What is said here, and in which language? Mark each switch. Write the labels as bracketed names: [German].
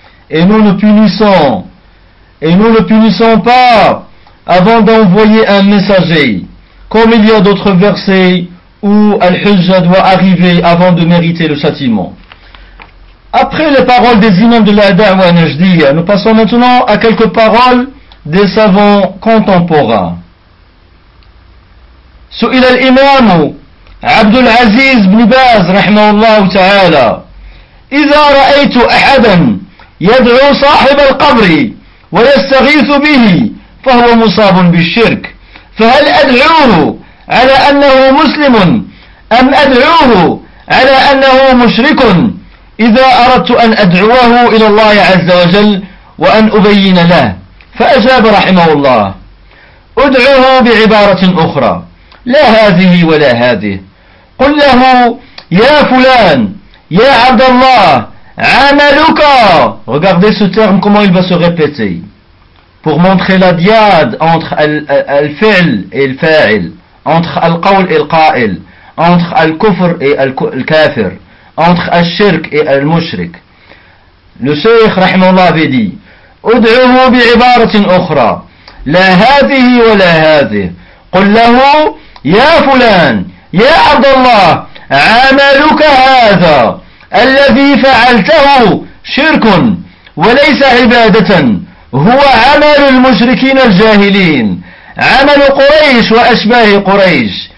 [French] Et nous ne punissons pas avant d'envoyer un messager. Comme il y a d'autres versets où Al-Hujja doit arriver avant de mériter le châtiment. Après les paroles des imams de la da'wa najdiya, nous passons maintenant à quelques paroles des savants contemporains. [Arabic] سئل الإمام عبد العزيز بن باز رحمه الله تعالى إذا رأيت أحدا يدعو صاحب القبر ويستغيث به فهو مصاب بالشرك فهل أدعوه على أنه مسلم أم أدعوه على أنه مشرك إذا أردت أن أدعوه إلى الله عز وجل وأن أبين له فأجاب رحمه الله أدعوه بعبارة أخرى لا هذه ولا هذه قل له يا فلان يا عبد الله عملك. [French] Regardez ce terme, comment il va se répéter pour montrer la diade entre al-fi'l et al-fa'il, entre al-qawl et al-qa'il, entre al-kufr et al-kafir, entre al-shirk et al-mushrik. Le cheikh rahimahullah avait dit [Arabic] ادعوه بعبارة أخرى لا هذه ولا هذه قل له يا فلان يا عبد الله عملك هذا الذي فعلته شرك وليس عبادة هو عمل المشركين الجاهلين عمل قريش وأشباه قريش